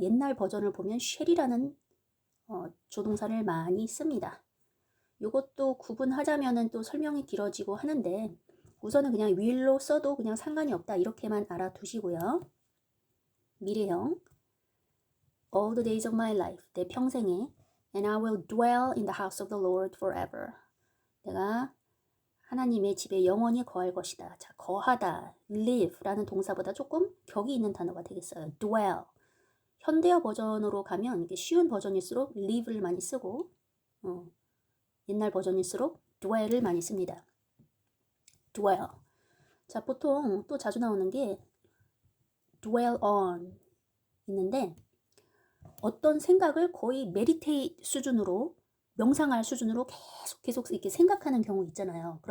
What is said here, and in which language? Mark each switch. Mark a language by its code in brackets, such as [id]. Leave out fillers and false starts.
[ko] 옛날 버전을 보면 shall이라는 조동사를 많이 씁니다. 요것도 구분하자면은 또 설명이 길어지고 하는데 우선은 그냥 will로 써도 그냥 상관이 없다 이렇게만 알아두시고요. [en] 미래형 all the days of my life [ko] 내 평생에 [en] and I will dwell in the house of the Lord forever [ko] 내가 하나님의 집에 영원히 거할 것이다. 자, 거하다, live라는 동사보다 조금 격이 있는 단어가 되겠어요. dwell 현대어 버전으로 가면 이게 쉬운 버전일수록 live를 많이 쓰고 옛날 버전일수록 dwell을 많이 씁니다. [en] dwell. [ko] 자, 보통 또 자주 나오는 게 dwell on 있는데 어떤 생각을 거의 meditate 수준으로 명상할 수준으로 계속 이렇게 생각하는 경우 있잖아요.